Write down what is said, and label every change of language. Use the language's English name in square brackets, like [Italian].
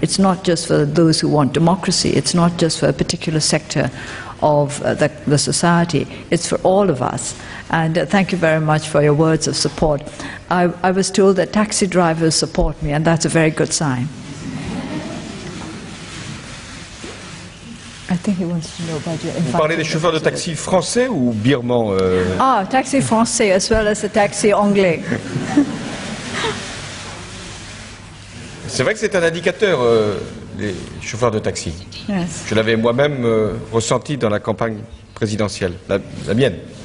[English] It's not just for those who want democracy. It's not just for a particular sector of the society. It's for all of us. And thank you very much for your words of support. I was told that taxi drivers support me, and that's a very good sign. I think he wants to know about your [French] Vous parlez des chauffeurs de taxi français ou birmans [English] Ah, taxi français as well as the taxi anglais. [French] C'est vrai que c'est un indicateur, les chauffeurs de taxi. [English] Yes. [French] Je l'avais moi-même ressenti dans la campagne présidentielle, la mienne.